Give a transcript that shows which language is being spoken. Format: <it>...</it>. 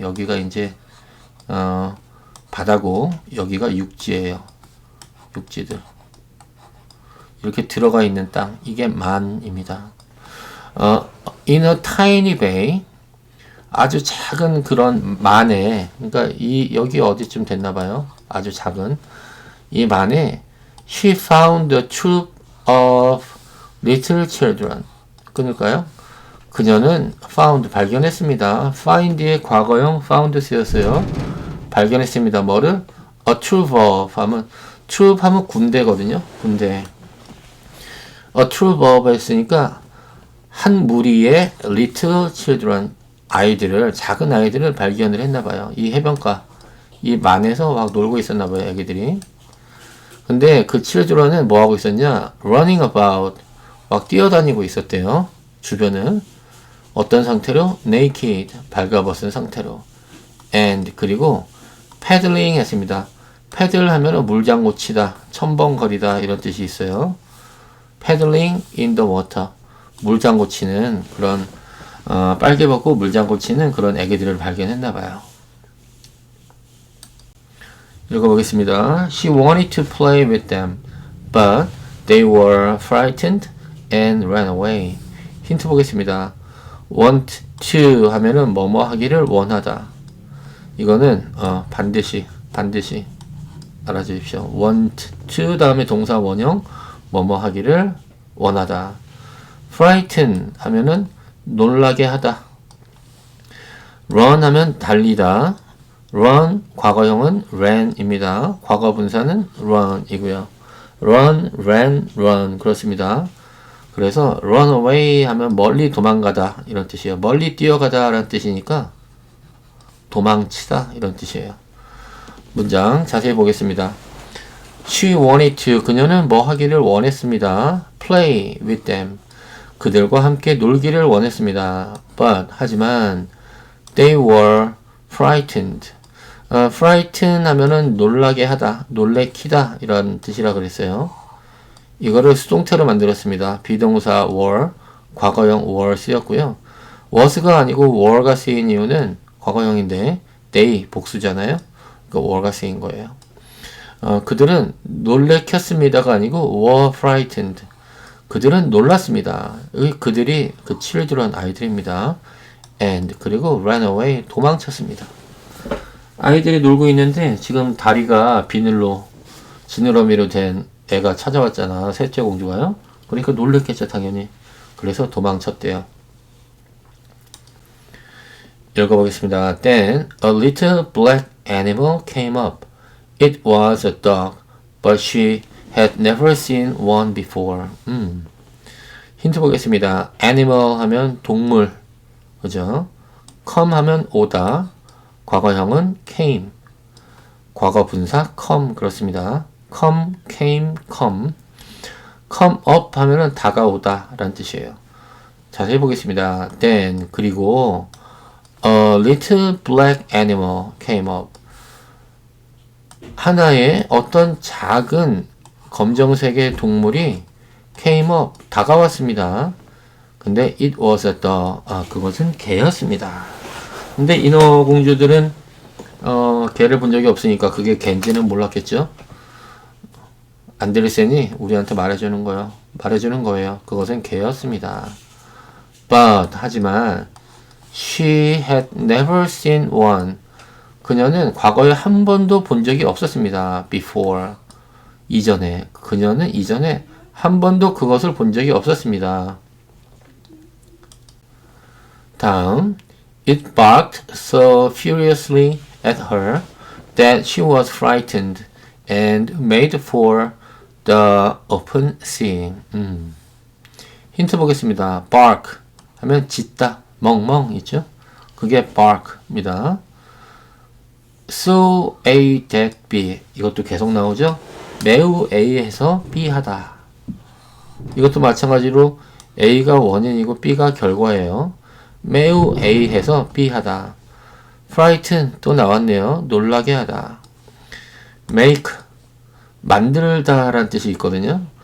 <ko>여기가 이제 바다고 여기가 육지예요. 육지들. 이렇게 들어가 있는 땅. 이게 만입니다.</ko> <en>In a tiny bay.</en> <ko>아주 작은 그런 만에, 그러니까 여기 어디쯤 됐나봐요. 아주 작은 이 만에</ko> <en>she found a troop of little children.</en> <ko>끊을까요? 그녀는 found 발견했습니다. find의 과거형 found 쓰였어요. 발견했습니다. 뭐를? a troop of 하면 troop 하면 군대거든요. 군대. a troop of 했으니까 한 무리의 little children 아이들을, 작은 아이들을 발견을 했나봐요. 이 해변가, 이 만에서 막 놀고 있었나봐요, 애기들이. 근데 그 children은 뭐 하고 있었냐?</ko> <en>running about,</en> <ko>막 뛰어다니고 있었대요. 주변은. 어떤 상태로? naked, 발가벗은 상태로. and, 그리고 paddling 했습니다. paddle 하면 물장구 치다, 첨벙거리다 이런 뜻이 있어요.</ko> <en>paddling in the water.</en> <ko>물장구 치는 그런 빨개 벗고 물장구 치는 그런 애기들을 발견했나 봐요. 읽어보겠습니다.</ko> <en>She wanted to play with them, but they were frightened and ran away.</en> <ko>힌트 보겠습니다. want to 하면은 뭐뭐 하기를 원하다. 이거는 반드시 알아주십시오. want to 다음에 동사 원형 뭐뭐 하기를 원하다. frighten 하면은 놀라게 하다. run 하면 달리다. run 과거형은 ran입니다. 과거 분사는 run이고요. run, ran, run 그렇습니다. 그래서 run away 하면 멀리 도망가다 이런 뜻이에요. 멀리 뛰어가다 라는 뜻이니까 도망치다 이런 뜻이에요. 문장 자세히 보겠습니다.</ko> <en>She wanted to</en> <ko>그녀는 뭐 하기를 원했습니다.</ko> <en>Play with them</en> <ko>그들과 함께 놀기를 원했습니다.</ko> <en>But</en> <ko>하지만</ko> <en>they were frightened</en> <ko>frighten 하면은 놀라게 하다, 놀래키다 이런 뜻이라 그랬어요. 이거를 수동태로 만들었습니다. 비동사 were, 과거형 were 쓰였고요. was가 아니고 were가 쓰인 이유는 과거형인데 they 복수잖아요. 그러니까 were가 쓰인 거예요. 그들은 놀래켰습니다가 아니고</ko> <en>were frightened.</en> <ko>그들은 놀랐습니다. 그들이 그 children 아이들입니다. and 그리고</ko> <en>ran away</en> <ko>도망쳤습니다. 아이들이 놀고 있는데 지금 다리가 비늘로 지느러미로 된 애가 찾아왔잖아. 셋째 공주가요. 그러니까 놀랬겠죠 당연히. 그래서 도망쳤대요. 읽어보겠습니다.</ko> <en>Then a little black animal came up. It was a dog, but she had never seen one before.</en> <ko>힌트 보겠습니다. animal 하면 동물, 그죠? come 하면 오다, 과거형은 came, 과거 분사 come 그렇습니다. come, came, come. come up 하면은 다가오다 라는 뜻이에요. 자세히 보겠습니다.</ko> <en>then</en> <ko>그리고</ko> <en>a little black animal came up.</en> <ko>하나의 어떤 작은 검정색의 동물이</ko> <en>came up</en> <ko>다가왔습니다. 근데</ko> <en>it was a dog.</en> <ko>그것은 개였습니다. 근데 인어공주들은 개를 본 적이 없으니까 그게 갠지는 몰랐겠죠. 안데르센이 우리한테 말해주는 거예요. 그것은 개였습니다.</ko> <en>But</en> <ko>하지만</ko> <en>she had never seen one.</en> <ko>그녀는 과거에 한 번도 본 적이 없었습니다. Before 그녀는 이전에 한 번도 그것을 본 적이 없었습니다. 다음</ko> <en>It barked so furiously at her that she was frightened and made for the open sea.</en> <ko>힌트 보겠습니다. bark 하면 짖다, 멍멍 있죠? 그게 bark입니다. so A that B 이것도 계속 나오죠? 매우 A해서 B 하다. 이것도 마찬가지로 A가 원인이고 B가 결과예요. 매우 A해서 B 하다. frighten 또 나왔네요. 놀라게 하다. make 만들다 라는 뜻이 있거든요.</ko>